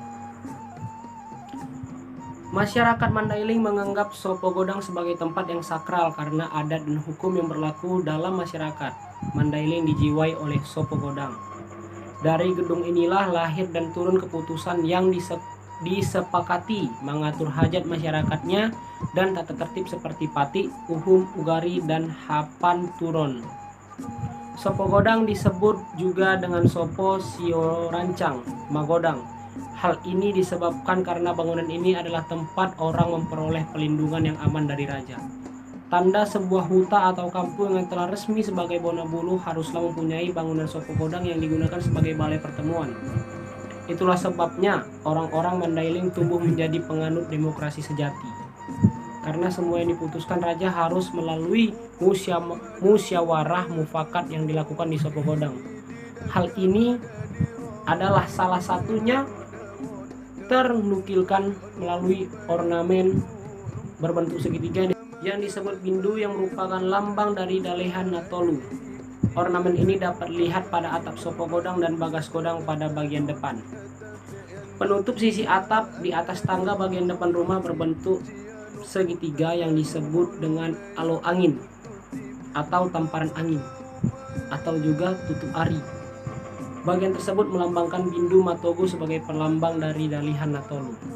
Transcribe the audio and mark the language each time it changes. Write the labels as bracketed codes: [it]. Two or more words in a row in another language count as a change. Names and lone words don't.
[id] Masyarakat Mandailing menganggap sopo godang sebagai tempat yang sakral karena adat dan hukum yang berlaku dalam masyarakat Mandailing dijiwai oleh sopo godang. Dari gedung inilah lahir dan turun keputusan yang disepakati mengatur hajat masyarakatnya dan tata tertib seperti pati, uhum, ugari, dan hapan turon. Sopo godang disebut juga dengan sopo sio rancang magodang. Hal ini disebabkan karena bangunan ini adalah tempat orang memperoleh pelindungan yang aman dari raja. Tanda sebuah huta atau kampung yang telah resmi sebagai bona bulu haruslah mempunyai bangunan sopo godang yang digunakan sebagai balai pertemuan. Itulah sebabnya orang-orang Mandailing tumbuh menjadi penganut demokrasi sejati. Karena semua yang diputuskan raja harus melalui musyawarah mufakat yang dilakukan di sopo godang. Hal ini adalah salah satunya ternukilkan melalui ornamen berbentuk segitiga yang disebut bindu yang merupakan lambang dari Dalihan Natolu. Ornamen ini dapat dilihat pada atap sopo godang dan bagas godang pada bagian depan. Penutup sisi atap di atas tangga bagian depan rumah berbentuk segitiga yang disebut dengan alo angin atau tamparan angin atau juga tutup ari. Bagian tersebut melambangkan bindu matogu sebagai pelambang dari Dalihan Natolu.